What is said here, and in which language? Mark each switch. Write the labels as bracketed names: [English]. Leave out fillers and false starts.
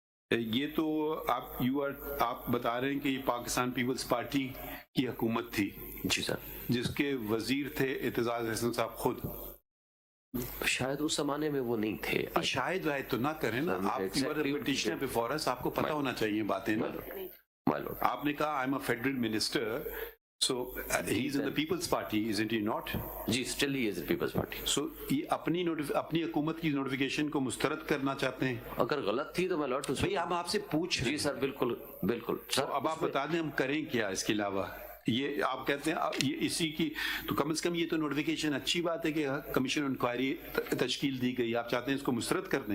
[Urdu] یہ تو آپ بتا رہے ہیں کہ یہ پاکستان پیپلز پارٹی کی حکومت تھی. جی سر. جس کے وزیر تھے اعتزاز احسن صاحب خود. شاید اس زمانے میں وہ نہیں تھے. شاید واحد تو نہ کریں نا آپ. پٹیشنر بفور اس، آپ کو پتہ ہونا چاہیے باتیں نا. آپ نے کہا [English] I am a federal minister, so he's in the People's Party, isn't he not? جی still he is the People's Party. [Urdu] So یہ اپنی حکومت کی نوٹیفیکیشن کو مسترد کرنا چاہتے ہیں. اگر غلط تھی تو میں لوٹ بھائی ہم آپ سے پوچھ رہے ہیں. جی سر بالکل بالکل سر. اب آپ بتا دیں ہم کریں کیا اس کے علاوہ. یہ آپ کہتے ہیں یہ اسی کی تو کم از کم یہ تو نوٹیفیکیشن اچھی بات ہے کہ کمیشن انکوائری تشکیل دی گئی، آپ چاہتے ہیں اس کو مسترد کر دیں.